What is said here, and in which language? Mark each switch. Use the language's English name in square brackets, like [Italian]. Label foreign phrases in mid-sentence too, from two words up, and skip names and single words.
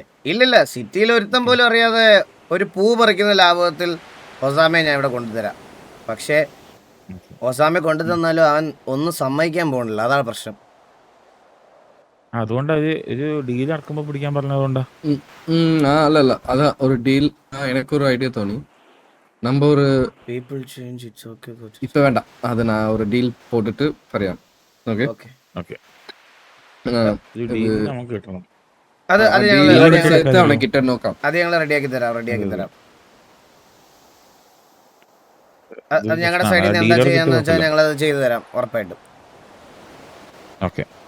[Malayalam] ഇല്ലില്ല, സിറ്റിയിൽ ഒരുത്തം പോലും അറിയാതെ ഒരു പൂ പറിക്കുന്ന ലാഭത്തിൽ ഒസാമയെ ഞാൻ ഇവിടെ കൊണ്ടുതരാം. പക്ഷേ ഒസാമയെ കൊണ്ടു തന്നാലും അവൻ ഒന്നും സമ്മതിക്കാൻ പോകണില്ല, അതാണ് പ്രശ്നം. അതുകൊണ്ട് ഒരു ഡീൽ നടക്കുമ്പോൾ പിടിക്കാൻ പറഞ്ഞതുകൊണ്ടാ. അല്ലല്ല, അതാ ഒരു ഡീൽ. [Tamil] எனக்கு ஒரு ஐடியா தோணி, நம்ம ஒரு [English] people change, it's okay. [Tamil] இப்போ வேண்டாம், அது நான் ஒரு டீல் போட்டுட்டு പറയാം. [Malayalam] ഓക്കെ ഓക്കെ ഓക്കെ, നമുക്ക് കിട്ടണം. അത് അവനെ കിട്ടാൻ നോക്കാം. അത് ഞങ്ങൾ റെഡിയാക്കി തരാം. അത് ഞങ്ങളുടെ സൈഡിൽ നിന്ന് എന്താ ചെയ്യാന്ന് വെച്ചാൽ ഞങ്ങൾ അത് ചെയ്തു തരാം ഉറപ്പായിട്ടും.